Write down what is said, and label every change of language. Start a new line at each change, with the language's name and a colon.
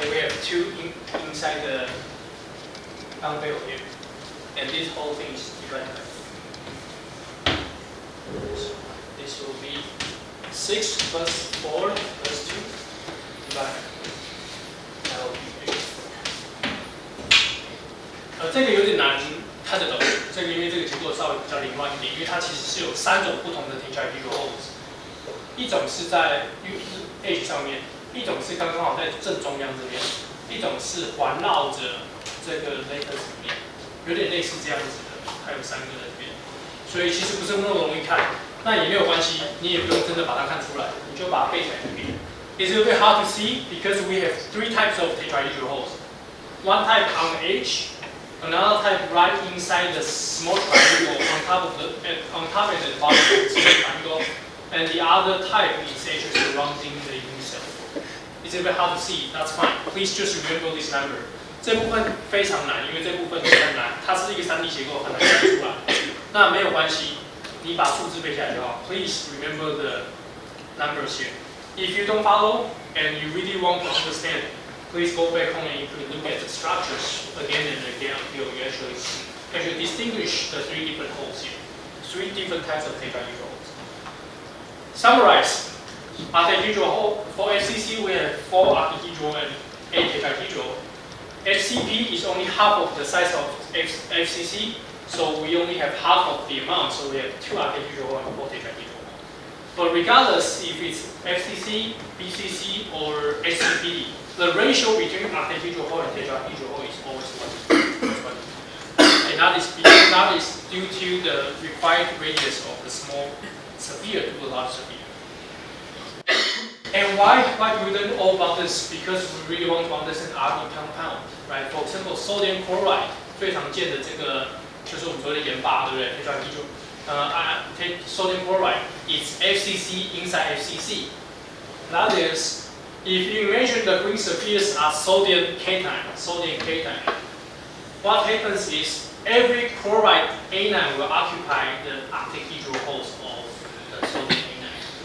English: And we have 2 inside the dumbbell here. And this whole thing is divided by 3. So this will be 6 plus 4 plus 2 divided by 3. That will be 8.
Chinese: 这个有点难看得懂，这个因为这个结构稍微比较凌乱一点，因为它其实是有3种不同的 tetrahedral holes， 一种是在 edge 上面，一种是刚刚好在正中央这边，一种是环绕着这个 lattice 里面，有点类似这样子的，还有3个在这边，所以其实不是那么容易看，那也没有关系，你也不用真的把它看出来，你就把它背起来就可以了。
English: It's a little bit hard to see because we have 3 types of tetrahedral holes. One type on the edge, another type right inside the small triangle on top of the bottom of the small triangle, and the other type is actually surrounding the unicell. It's a bit hard to see. That's fine. Please just remember this number.
Chinese: 这部分非常难，因为这部分很难，它是一个3D 结构，很难看出来。那没有关系，你把数字背下来就好。
English: Please remember the numbers here. If you don't follow and you really want to understand, please go back home and you can look at the structures again and again until you actually distinguish the 3 different holes here. 3 different types of tetrahedral holes. Summarize. Octahedral hole. For FCC, we have 4 octahedral and 8 tetrahedral. FCP is only half of the size of FCC, so we only have half of the amount, so we have 2 octahedral and 4 tetrahedral. But regardless if it's FCC, BCC, or SCP, the ratio between octahedral hole and tetrahedral hole is always 1. And that is due to the required radius of the small sphere to the large sphere. And why do we learn all about this? Because we really want to understand RD compound, right? For example, sodium chloride
Chinese: 最常见的这个就是我们说的盐巴，对不对？
English: sodium chloride is FCC inside FCC. That is, if you imagine the green spheres are sodium cation, what happens is every chloride anion will occupy the octahedral holes of the sodium anion.